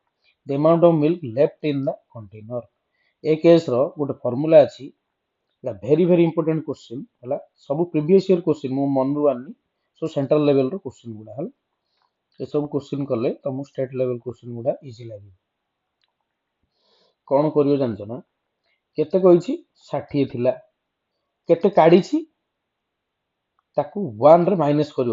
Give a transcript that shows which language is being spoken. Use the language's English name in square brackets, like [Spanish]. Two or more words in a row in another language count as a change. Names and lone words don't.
[English] The amount of milk left in the container. [Odia] ए केस रो ଗୋଟେ ଫର୍ମୁଲା ଅଛି, ହେଲା [English] very important question [Odia] ହେଲା. ସବୁ [English] previous year question [Odia] ମୁଁ ମନରୁ ଆଣିନି, ସବୁ [English] central level [Odia] ର question ଗୁଡା ହେଲା. ଏ ସବୁ question କଲେ ତମକୁ [English] state level question [Odia] ଗୁଡା ଇଜି ଲାଗିବ. କଣ କରିବ ଜାଣିଛ ନା, କେତେ କହିଛି 60 ଥିଲା, କେତେ କାଢିଛି ତାକୁ 1 ରେ ମାଇନସ କରିବ.